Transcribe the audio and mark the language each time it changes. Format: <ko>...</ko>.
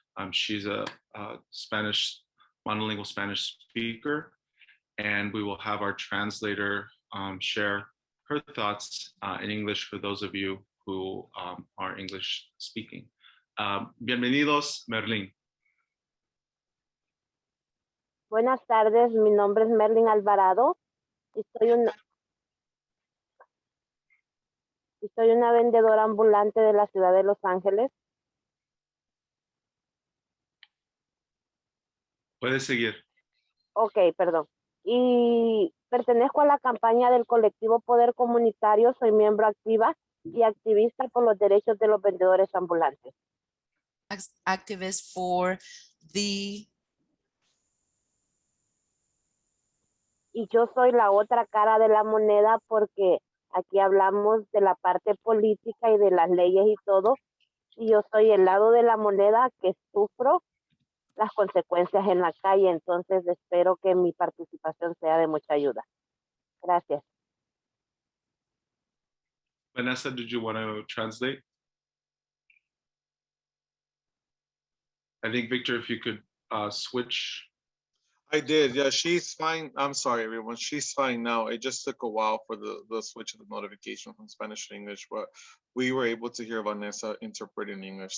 <en>She's a Spanish, monolingual Spanish speaker, and we will have our translator share her thoughts in English for those of you who are English speaking.</en> <es>Bienvenidos, Merlin. Buenas tardes, mi nombre es Merlin Alvarado y soy una vendedora ambulante de la ciudad de Los Ángeles. Puedes seguir. Ok, perdón. Y pertenezco a la campaña del colectivo Poder Comunitario, soy miembro activa y activista por los derechos de los vendedores ambulantes.</es> <en>Activist for the.</en> <es>Y yo soy la otra cara de la moneda porque aquí hablamos de la parte política y de las leyes y todo. Y yo soy el lado de la moneda que sufro las consecuencias en la calle. Entonces espero que mi participación sea de mucha ayuda. Gracias.</es> <en>Vanessa, did you want to translate? I think, Victor, if you could switch. I did. Yeah, she's fine. I'm sorry, everyone. She's fine now. It just took a while for the switch of the notification from Spanish to English, but we were able to hear Vanessa interpret in English.</en>